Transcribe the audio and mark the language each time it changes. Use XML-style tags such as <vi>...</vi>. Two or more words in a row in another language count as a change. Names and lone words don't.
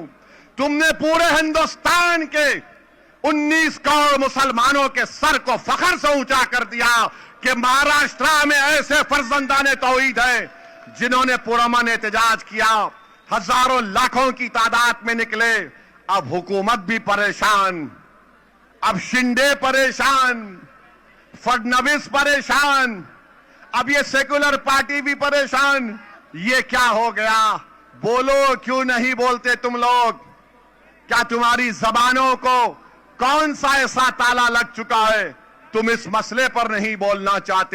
<ur>تم نے پورے ہندوستان کے 19 کروڑ مسلمانوں کے سر کو فخر سے اونچا کر دیا کہ مہاراشٹر میں ایسے فرزندان توحید ہیں جنہوں نے پرامن احتجاج کیا، ہزاروں لاکھوں کی تعداد میں نکلے۔ اب حکومت بھی پریشان، اب شنڈے پریشان، فڈنویس پریشان، اب یہ سیکولر پارٹی بھی پریشان۔ یہ کیا ہو گیا؟ بولو، کیوں نہیں بولتے تم لوگ؟ کیا تمہاری زبانوں کو کون سا ایسا تالا لگ چکا ہے تم اس مسئلے پر نہیں بولنا چاہتے؟</ur>